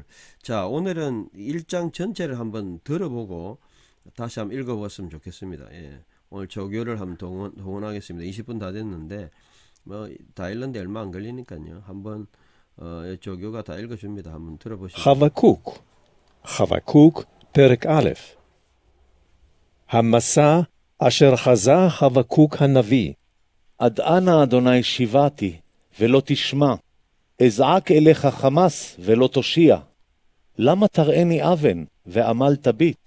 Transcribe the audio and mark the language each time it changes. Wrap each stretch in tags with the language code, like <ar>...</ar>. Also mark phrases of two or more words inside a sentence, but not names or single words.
<ko>자, 오늘은 1장 전체를 한번 들어보고 다시 한번 읽어봤으면 좋겠습니다. 예. 오늘 조교를 한번 동원하겠습니다. 20분 다 됐는데 뭐 다 읽는데 얼마 안 걸리니까요. 한번 조교가 다 읽어줍니다. 한번 들어보시죠.</ko> <he>חבקוק, פרק א'. המסע אשר חזה חבקוק הנביא. עד אנה אדוני שיבעתי, ולא תשמע. אזעק אליך חמס, ולא תושיע. למה תראני אבן, ועמל תביט?</he>